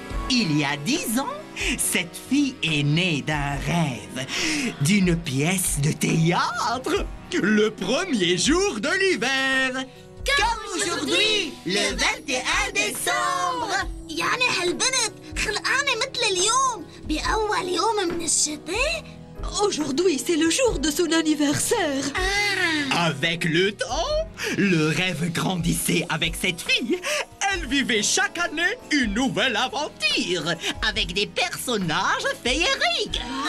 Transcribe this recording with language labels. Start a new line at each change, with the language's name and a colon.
French: Il y a 10 ans, cette fille est née d'un rêve, d'une pièce de théâtre, le premier jour de l'hiver. Comme aujourd'hui, le 21 décembre.
Arabic: يعني هالبنت خلقانة مثل اليوم بأول يوم من الشتاء.
French: Aujourd'hui, c'est le jour de son anniversaire. Avec le temps, le rêve grandissait avec cette fille. Elle vivait chaque année une nouvelle aventure avec des personnages féeriques.